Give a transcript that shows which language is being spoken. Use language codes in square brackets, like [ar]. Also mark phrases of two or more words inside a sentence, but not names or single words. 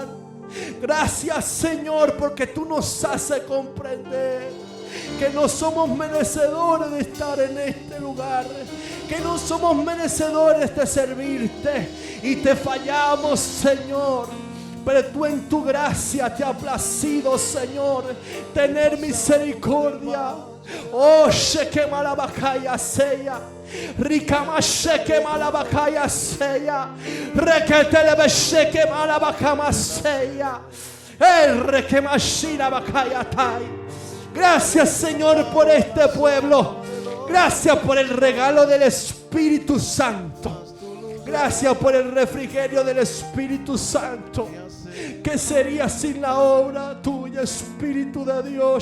[es] Gracias, Señor, porque tú nos haces comprender que no somos merecedores de estar en este lugar, que no somos merecedores de servirte y te fallamos, Señor. Pero tú en tu gracia te ha placido, Señor, tener misericordia. Oh, sheke malabakaya seya, rikama sheke malabakaya seya, reketelebe sheke malabakama seya, rekemashina bakaya tai. Gracias, Señor, por este pueblo. Gracias por el regalo del Espíritu Santo. Gracias por el refrigerio del Espíritu Santo. ¿Qué sería sin la obra tuya, Espíritu de Dios?